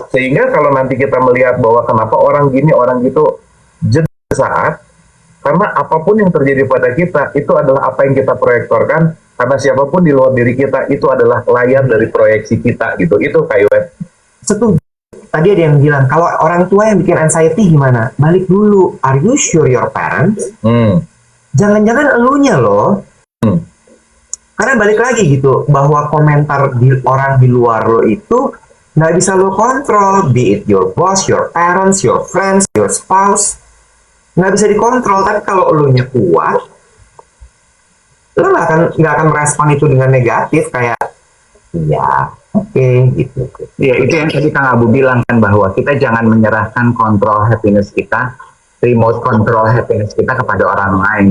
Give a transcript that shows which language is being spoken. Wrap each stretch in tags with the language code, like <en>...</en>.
<id>Sehingga kalau nanti kita melihat bahwa kenapa orang gini, orang gitu, jeda saat, karena apapun yang terjadi pada kita, itu adalah apa yang kita proyektorkan Karena siapapun di luar diri kita itu adalah layar dari proyeksi kita gitu. Itu Kak. Setuju. Tadi ada yang bilang, kalau orang tua yang bikin anxiety gimana? Balik dulu,</id> <en>are you sure your parents?</en> <id>Jangan-jangan elunya loh. Karena balik lagi gitu, bahwa komentar orang di luar lo itu nggak bisa lo kontrol.</id> <en>Be it your boss, your parents, your friends, your spouse.</en> <id>Nggak bisa dikontrol. Tapi kalau elunya kuat, lo nggak akan merespon itu dengan negatif. Kayak, ya oke, gitu. Ya, itu yang tadi Kang Abu bilang kan, bahwa kita jangan menyerahkan kontrol happiness kita, remote control happiness kita kepada orang lain.</id>